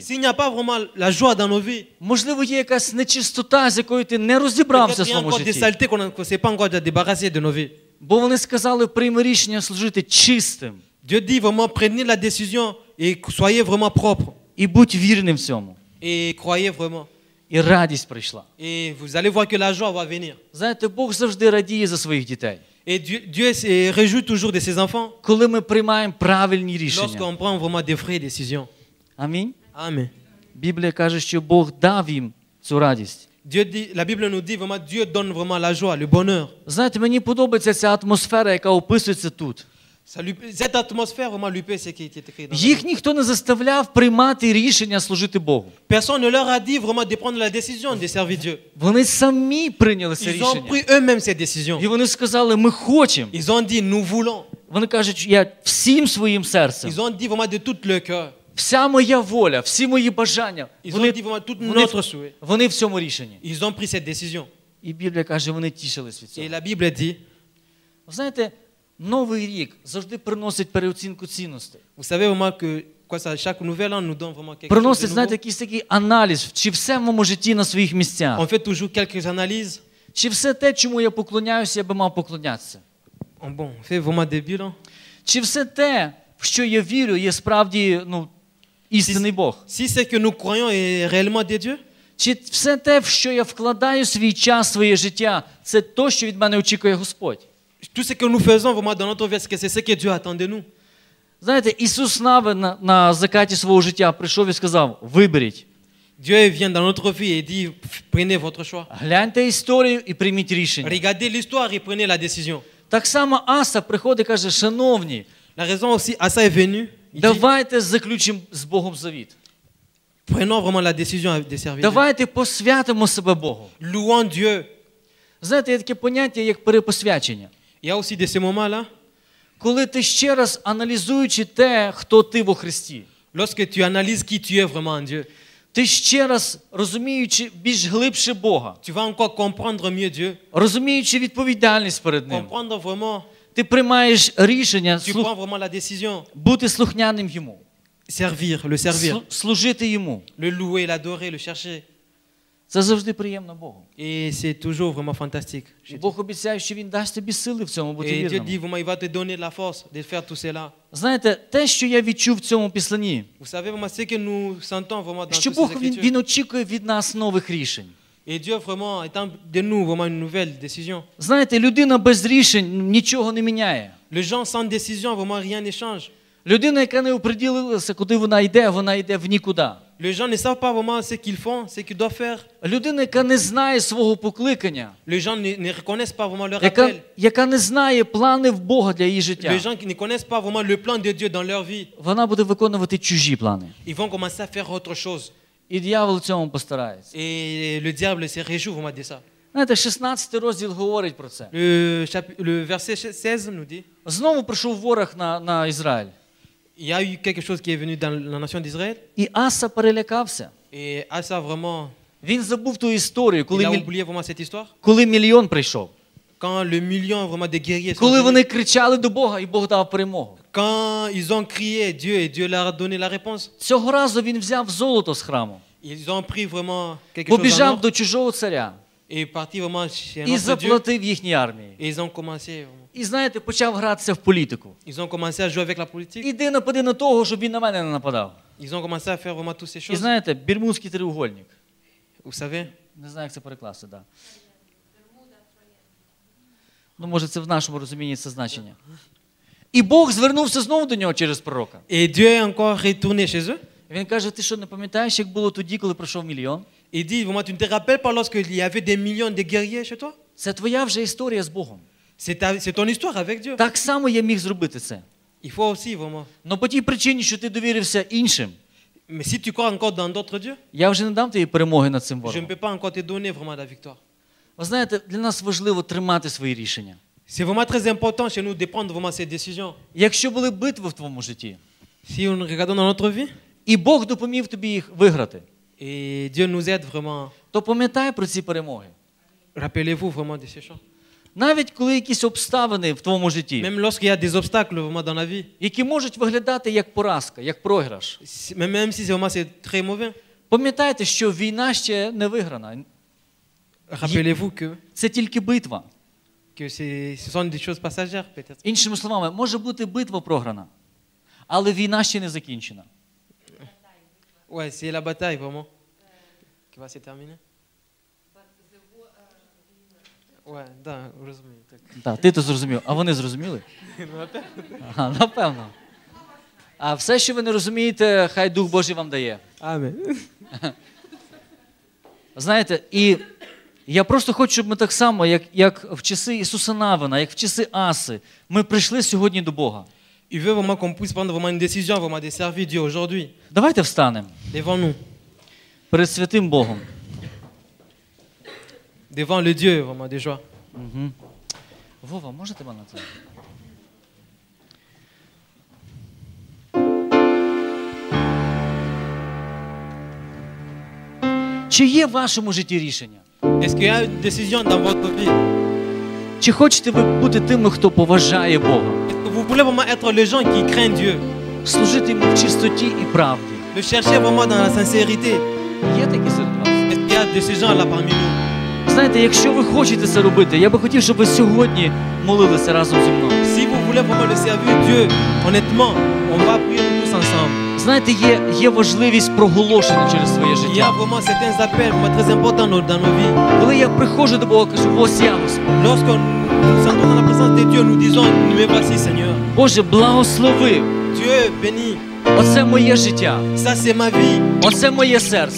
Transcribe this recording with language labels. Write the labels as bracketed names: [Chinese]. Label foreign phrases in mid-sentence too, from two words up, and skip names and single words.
[French] S'il n'y a pas vraiment la joie dans nos vies, [Ukrainian] можливо, є якась нечистота, з якою ти не розібрався [French] peut-être [Ukrainian] в [French] il y a [Ukrainian] своєму [French] encore des [Ukrainian] житті. [French] saletés qu'on ne s'est pas encore débarrassé de nos vies. [Ukrainian] Бо вони сказали, прийми рішення служити чистим [French] Dieu dit vraiment prenez la décision et soyez vraiment propres [Ukrainian] і будь вірним в цьому. [French] et croyez vraiment. [Ukrainian] І радість прийшла. [French] Et vous allez voir que la joie va venir. [Ukrainian] Знаєте, Бог завжди радіє за своїх дітей. [French] Et Dieu se réjouit toujours de ses enfants [Ukrainian] Коли ми приймаємо правильні рішення. [French] lorsqu'on prend vraiment des vraies décisions. [Ukrainian] Амінь. [French] Amen. [Ukrainian] Біблія каже, що Бог дав їм цю радість. [French] Dieu dit, la Bible nous dit vraiment, Dieu donne vraiment la joie, le bonheur. [Ukrainian] Знаєте, мені подобається ця атмосфера, яка описується тут. [French] Cette atmosphère, vraiment, lui plaît, c'est qui est écrit dans la [Ukrainian] Їх [French] Bible. [Ukrainian] ніхто не заставляв приймати рішення служити Богу. [French] Personne ne leur a dit vraiment de prendre la décision de servir Dieu. [Ukrainian] Вони самі прийняли це [French] Ils ont [Ukrainian] рішення. [French] pris eux-mêmes ces décisions. [Ukrainian] І вони сказали, ми хочемо. [French] Ils ont dit, nous voulons. [Ukrainian] Вони кажуть, я всім своїм серцем, [French] Ils ont dit vraiment de tout leur cœur. [Ukrainian] вся моя воля, всі мої бажання, [French] Ils ont dit vraiment tout notre souhait. [Ukrainian] вони в цьому рішенні. [French] Ils ont pris cette décision. [Ukrainian] І Біблія каже, вони тішились від [French] Et [Ukrainian] цього. [French] la Bible dit, [Ukrainian] Ви знаєте, Новий рік завжди приносить переоцінку цінностей. [French] vous savez vraiment que quoi, ça, chaque nouvel an nous donne vraiment quelque chose [Ukrainian] Приносить, [French] de [Ukrainian] знаєте, [French] nouveau. [Ukrainian] якийсь такий аналіз, чи все в моєму житті на своїх місцях. [French] On fait toujours quelques analyses. [Ukrainian] Чи все те, чому я поклоняюся, я би мав поклонятися. [French] On fait vraiment des bilans. [Ukrainian] Чи все те, в що я вірю, є справді істинний Бог. [French] Si ce que nous croyons est réellement de Dieu, [Ukrainian] Чи все те, в що я вкладаю свій час, своє життя, це то, що від мене очікує Господь. [French] tout ce que nous faisons vraiment dans notre vie, est-ce que c'est ce que Dieu attend de nous? [Ukrainian] Знаєте, Ісус Навин на закаті свого життя прийшов і сказав, виберіть. [French] Dieu vient dans notre vie et dit, prenez votre choix. [Ukrainian] Гляньте історію і прийміть рішення. [French] Regardez l'histoire et prenez la décision. [Ukrainian] Так само Аса приходить і каже, шановні, [French] La raison aussi, Asa est venu, il dit, [Ukrainian] давайте заключимо з Богом завіт. [French] prenons vraiment la décision de servir Dieu. [Ukrainian] Давайте посвятимо себе Богу. [French] Louons Dieu. [Ukrainian] Знаєте, є таке поняття, як перепосвячення. [French] Il y a aussi de ces moments-là, [Ukrainian] Коли ти ще раз аналізуючи те, хто ти во Христі, [French] lorsque tu analyses qui tu es vraiment en Dieu, [Ukrainian] ти ще раз, розуміючи більш глибше Бога, [French] tu vas encore comprendre mieux Dieu, [Ukrainian] розуміючи відповідальність перед Ним, [French] comprendre vraiment, [Ukrainian] ти приймаєш рішення [French] tu prends vraiment la décision, [Ukrainian] бути слухняним Йому, [French] le servir, [Ukrainian] служити Йому. [French] le louer, l'adorer, le chercher. [Ukrainian] Це завжди приємно Богу. [French] Et c'est toujours vraiment fantastique. [Ukrainian] І Бог обіцяє, що Він дасть тобі сили в цьому бути [French] Et Dieu dit, [Ukrainian] вірним. [French] vraiment, il va te donner la force de faire tout cela. [Ukrainian] Знаєте, те, що я відчув в цьому післанні, [French] Vous savez vraiment ce que nous sentons vraiment dans [Ukrainian] що [French] toutes ces [Ukrainian] Бог, [French] écritures. [Ukrainian] він очікує від нас нових рішень. [French] Et Dieu vraiment attend de nous vraiment une nouvelle décision. [Ukrainian] Знаєте, людина без рішень нічого не міняє. [French] Les gens sans décision, vraiment rien ne change. [Ukrainian] Людина, яка не оприділилася, куди вона йде в нікуди. [French] Les gens ne savent pas vraiment ce qu'ils font, ce qu'ils doivent faire. [Ukrainian] Людина, яка не знає свого покликання, [French] Les gens ne reconnaissent pas vraiment leur appel. [Ukrainian] яка не знає плани в Бога для її [French] Les [Ukrainian] життя, [French] gens qui ne connaissent pas vraiment le plan de Dieu dans leur vie, [Ukrainian] вона буде виконувати чужі плани. [French] ils vont commencer à faire autre chose. [Ukrainian] І диявол в цьому постарається. [French] Et le diable se réjouit vraiment de ça. [Ukrainian] Знаєте, 16 розділ говорить про це. [French] Le verset 16 nous dit, [Ukrainian] Знову прийшов ворог на Ізраїль. [French] il y a eu quelque chose qui est venu dans la nation d'Israël. [Ukrainian] І Аса перелякався. [French] Et Asa vraiment, [Ukrainian] Він забув ту історію, [French] il a oublié vraiment cette histoire. [Ukrainian] коли мільйон прийшов. [French] Quand le million vraiment de guerriers sont [Ukrainian] Коли [French] venus, [Ukrainian] вони кричали до Бога, і Бог дав перемогу. [French] quand ils ont crié Dieu et Dieu leur a donné la réponse, [Ukrainian] Цього разу він взяв золото з храму, [French] ils ont pris vraiment quelque chose en [Ukrainian] побіжав [French] or [Ukrainian] до чужого царя [French] et parti vraiment chez un [Ukrainian] і [French] autre Dieu. [Ukrainian] заплатив їхній армії. [French] Et ils ont commencé, vraiment. [Ukrainian] І знаєте, почав гратися в політику. [French] Ils ont commencé à jouer avec la politique. [Ukrainian] Іди напади на того, щоб він на мене не нападав. [French] Ils ont commencé à faire vraiment toutes ces [Ukrainian] І [French] choses. [Ukrainian] знаєте, Бермудський треугольник. [French] Vous savez, [Ukrainian] Не знаю, як це перекласти, так. Да. Ну, може, це в нашому розумінні це значення. І Бог звернувся знову до нього через пророка. [French] et Dieu est encore retourné chez eux. [Ukrainian] Він каже, ти що, не пам'ятаєш, як було тоді, коли пройшов мільйон? [French] Il dit, vraiment, tu ne te rappelles pas lorsqu'il y avait des millions de guerriers chez toi? [Ukrainian] Це твоя вже історія з Богом. [French] C'est ton histoire avec Dieu. [Ukrainian] Так само я міг зробити це. [French] Il faut aussi vraiment. [Ukrainian] Но по тій причині, що ти довірився іншим, [French] Mais si tu crois encore dans d'autres dieux, [Ukrainian] я вже не дам тобі перемоги над цим [French] je ne [Ukrainian] ворогом. [French] peux pas encore te donner vraiment la victoire. [Ukrainian] Ви знаєте, для нас важливо тримати свої рішення. [French] C'est vraiment très important chez nous de prendre vraiment ces décisions. [Ukrainian] Якщо були битви в твоєму житті, [French] Si on regarde dans notre vie, [Ukrainian] і Бог допоміг тобі їх виграти, [French] et Dieu nous aide vraiment, [Ukrainian] то пам'ятай про ці перемоги. [French] rappelez-vous vraiment de ces choses. [Ukrainian] Навіть коли якісь обставини в твоєму житті, [French] Même lorsqu'il y a des obstacles vraiment dans la vie, [Ukrainian] які можуть виглядати як поразка, як програш, [French] même si c'est vraiment c'est très mauvais, [Ukrainian] пам'ятайте, що війна ще не виграна. [French] rappelez-vous que [Ukrainian] Це тільки битва. [French] ce sont des choses passagères peut-être. [Ukrainian] Іншими словами, може бути битва програна, але війна ще не закінчена. [French] Ouais, c'est la bataille vraiment qui va se terminer. Ouais, [Ukrainian] да, розумію, так. Так, ти то зрозумів, а вони зрозуміли? Ага, напевно. А все, що ви не розумієте, хай Дух Божий вам дає. [French] Amen. [Ukrainian] Знаєте, і І я просто хочу, щоб ми так само, як в часи Ісуса Навина, як в часи Аси, ми прийшли сьогодні до Бога. [French] Il veut vraiment qu'on puisse prendre vraiment une décision, vraiment de servir Dieu aujourd'hui, [Ukrainian] Давайте встанемо [French] devant nous, [Ukrainian] перед святим Богом. [French] devant le Dieu vraiment de joie. [Ukrainian] Угу. Вова, можете мене це? Чи є в вашому житті рішення? [French] Est-ce qu'il y a une décision dans votre vie? [Ukrainian] Чи хочете ви бути тими, хто поважає Бога? [French] Est-ce que vous voulez vraiment être les gens qui craignent Dieu? [Ukrainian] Служити йому в чистоті і правді? [French] Le chercher vraiment dans la sincérité? [Ukrainian] Є такі серед вас? [French] Est-ce qu'il y a de ces gens-là parmi nous? [Ukrainian] Знаєте, якщо ви хочете це робити, я би хотів, щоб ви сьогодні молилися разом зі мною. [French] Si vous voulez vraiment le servir Dieu, honnêtement, on va prier tous ensemble. [Ukrainian] Знаєте, є важливість проголошення через своє [French] Il y a [Ukrainian] життя. [French] vraiment certains appels vraiment très importants dans nos vies. [Ukrainian] Коли я приходжу до Бога, кажу, ось я, Господь. [French] Lorsqu'on nous sentons dans la présence de Dieu, nous disons, me voici Seigneur. [Ukrainian] Боже, благослови. [French] Dieu béni. [Ukrainian] Оце моє життя. [French] Ça c'est ma vie. [Ukrainian] Оце моє серце.